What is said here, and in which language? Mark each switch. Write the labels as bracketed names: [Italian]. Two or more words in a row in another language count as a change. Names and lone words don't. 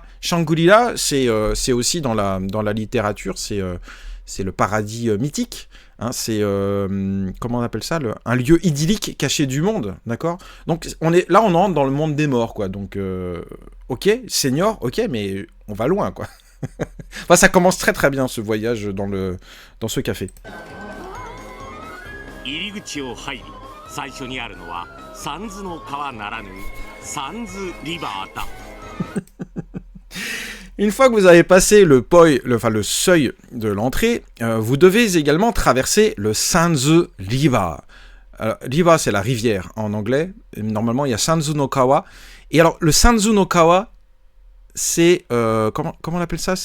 [French] Shangri-La, c'est aussi dans la littérature, c'est le paradis mythique. Hein, c'est, comment on appelle ça, un lieu idyllique caché du monde, d'accord? Donc, on entre dans le monde des morts, quoi. Donc, ok, senior, ok, mais on va loin, quoi. Enfin, ça commence très très bien, ce voyage dans ce café. [Japanese] 最初にあるのはサンズの川ならぬサンズリバーだ。 [French] Une fois que vous avez passé le seuil de l'entrée, vous devez également traverser le Sanzu River. River, c'est la rivière en anglais. Et normalement, il y a Sanzu no Kawa. Et alors, le Sanzu no Kawa, c'est comment on appelle ça?